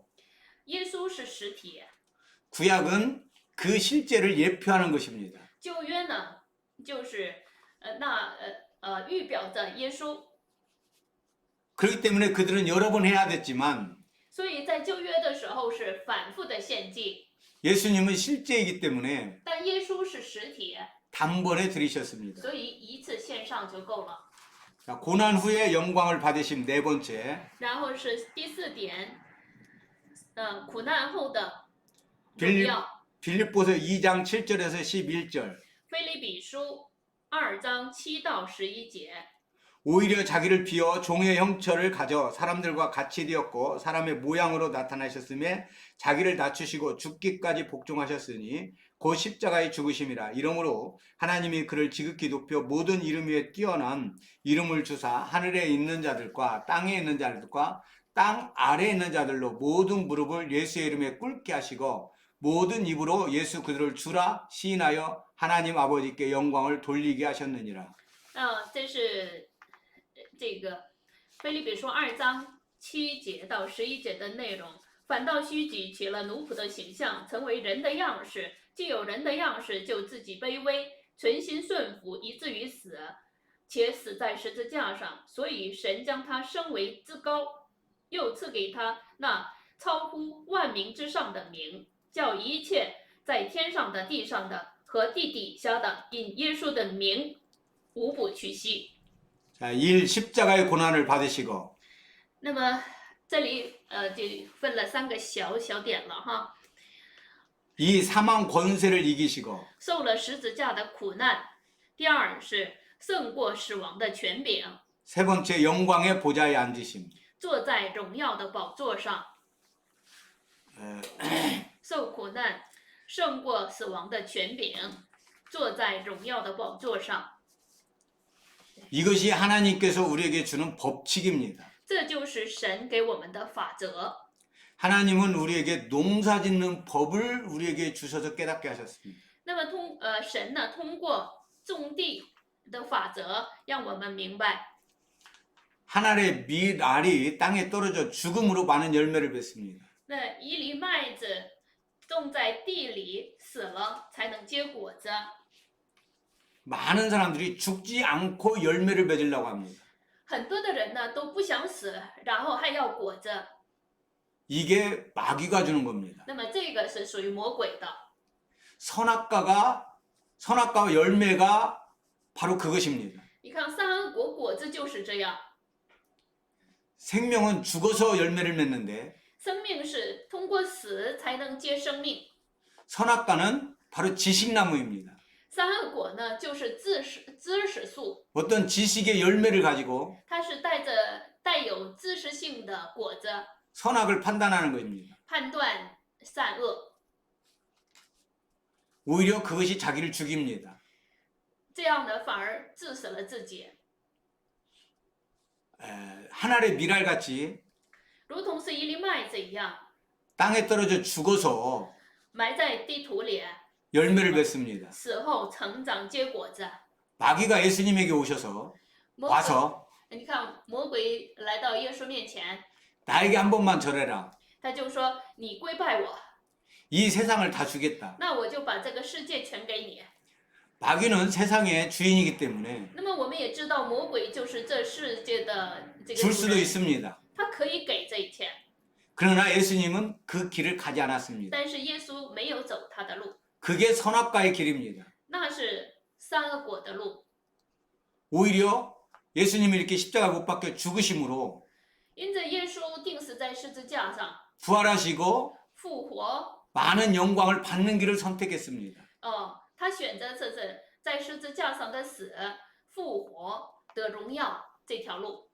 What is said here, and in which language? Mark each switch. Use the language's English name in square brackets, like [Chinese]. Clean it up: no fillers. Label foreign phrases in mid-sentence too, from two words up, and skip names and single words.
[Chinese] 耶稣是实体， [Korean] 구약은 그 실제를 예표하는 것입니다. [Chinese] 旧约呢就是预表着耶稣。 [Korean] 그렇기 때문에 그들은 여러 번 해야 됐지만 [Chinese] 所以在旧约的时候是反复的献祭， [Korean] 예수님은 실제이기 때문에 [Chinese] 但耶稣是实体， [Korean] 단번에 드리셨습니다. [Chinese] 所以一次献上就够了。 [Korean] 자, 고난 후에 영광을 받으심 네 번째. [Chinese] 然后是第4点，苦难后的荣 [Korean] 빌립, [Chinese] 耀。 [Korean] 빌립보서 2장 7절에서 11절. [Chinese] 腓立比书2章7到11节。 [Korean] 오히려 자기를 비워 종의 형체를 가져 사람들과 같이 되었고 사람의 모양으로 나타나셨음에 자기를 낮추시고 죽기까지 복종하셨으니 곧 십자가의 죽으심이라. 이러므로 하나님이 그를 지극히 높여 모든 이름 위에 뛰어난 이름을 주사 하늘에 있는 자들과 땅에 있는 자들과 땅 아래에 있는 자들로 모든 무릎을 예수의 이름에 꿇게 하시고 모든 입으로 예수 그들을 주라 시인하여 하나님 아버지께 영광을 돌리게 하셨느니라. [Chinese] 这是这个腓立比书2章7节到11节的内容。反倒虚举起了奴仆的形象，成为人的样式。既有人的样式，就自己卑微，存心顺服，以至于死，且死在十字架上。所以神将他升为至高，又赐给他那超乎万民之上的名，叫一切在天上的、地上的和地底下的，因耶稣的名无不屈膝。 [Korean] 자, 1. 십자가의 고난을 받으시고 [Chinese] 那么这里就分了3个小点了哈。 [Korean] 2. 사망 권세를 이기시고 [Chinese] 受了十字架的苦难。第二是胜过死亡的权柄， [Korean] 세 번째 영광의 보좌에 앉으심. [Chinese] 坐在荣耀的宝座上。受苦难，胜过死亡的权柄，坐在荣耀的宝座上。 [Korean] 이것이 하나님께서 우리에게 주는 법칙입니다. [Chinese] 这就是神给我们的法则。 [Korean] 하나님은 우리에게 농사짓는 법을 우리에게 주셔서 깨닫게 하셨습니다. [Chinese] 那么神呢，通过种地的法则，让我们明白 [Korean] 한 알의 밀알이 땅에 떨어져 죽음으로 많은 열매를 맺습니다. [Chinese] 那一粒麦子种在地里死了才能结果子。 [Korean] 많은 사람들이 죽지 않고 열매를 맺으려고 합니다. [Chinese] 很多的人呢都不想死，然后还要果子， [Korean] 이게 마귀가 주는 겁니다. [Chinese] 那么这个是属于魔鬼的。 [Korean] 선악과와 열매가 바로 그것입니다. [Chinese] 你看善恶果果子就是这样， [Korean] 생명은 죽어서 열매를 맺는데 [Chinese] 生命是通过死才能结生命， [Korean] 선악과는 바로 지식나무입니다. [Chinese] 善恶果呢就是知识树， [Korean] 어떤 지식의 열매를 가지고 [Chinese] 它是带有知识性的果子， [Korean] 선악을 판단하는 것입니다. [Chinese] 判断善恶， [Korean] 오히려 그것이 자기를 죽입니다. [Chinese] 这样呢反而致死了自己， [Korean] 한 알의 밀알같이 [Chinese] 如同是一粒麦子一样， [Korean] 땅에 떨어져 죽어서 [Chinese] 埋在地土里， [Korean] 열매를 맺습니다. [Chinese] 死后成长结果子。 [Korean] 마귀가 예수님에게 오셔서 [Chinese] 魔鬼 [Korean] 와서 [Chinese] 你看，魔鬼来到耶稣面前， [Korean] 나에게 한 번만 절해라. [Chinese] 他就说：“你归拜我， [Korean] 이 세상을 다 주겠다. [Chinese] 那我就把这个世界全给你。 [Korean] 마귀는 세상의 주인이기 때문에 [Chinese] 那么我们也知道，魔鬼就是这世界的这个 [Korean] 줄 [Chinese] 主 [Korean] 수도 [Chinese] 人， [Korean] 있습니다. [Chinese] 他可以给这一切， [Korean] 그러나 예수님은 그 길을 가지 않았습니다. [Chinese] 但是耶稣没有走他的路， [Korean] 그게 선악과의 길입니다. [Chinese] 那是善恶果的路。 [Korean] 오히려 예수님이 이렇게 십자가 못 박혀 죽으심으로 [Chinese] 因着耶稣钉死在十字架上， [Korean] 부활하시고 [Chinese] 复活， [Korean] 많은 영광을 받는 길을 선택했습니다. [Chinese] 他选择这是在十字架上的死、复活、得荣耀这条路。